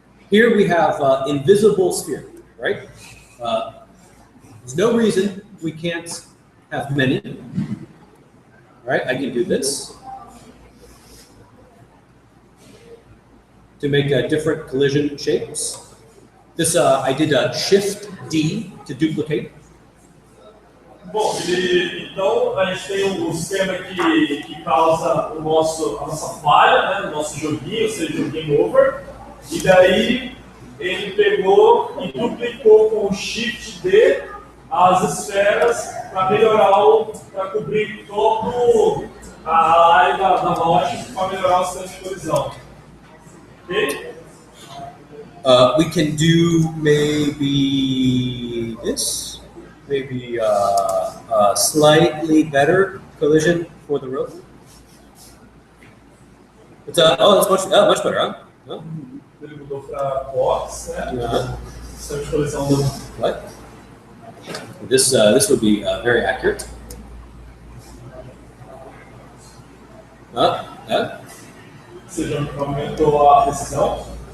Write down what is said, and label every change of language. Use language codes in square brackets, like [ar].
[en] Here we have invisible sphere, right? There's no reason we can't have many. Right? I can do this to make different collision shapes. This I did a Shift D to duplicate. [pt] Bom, então a gente tem um sistema que causa a nossa falha, né, no nosso joguinho, ou seja, o game over, e daí ele pegou e duplicou com o Shift D as esferas para melhorar, para cobrir toda a área da loja, para melhorar o sistema de colisão. Ok? [en] We can do maybe this, maybe a slightly better collision for the rope. It's that's much better, huh? [pt] Ele mudou para box, né? Sistema de colisão do. [en] What? This would be very accurate. [pt] Você já aumentou a precisão?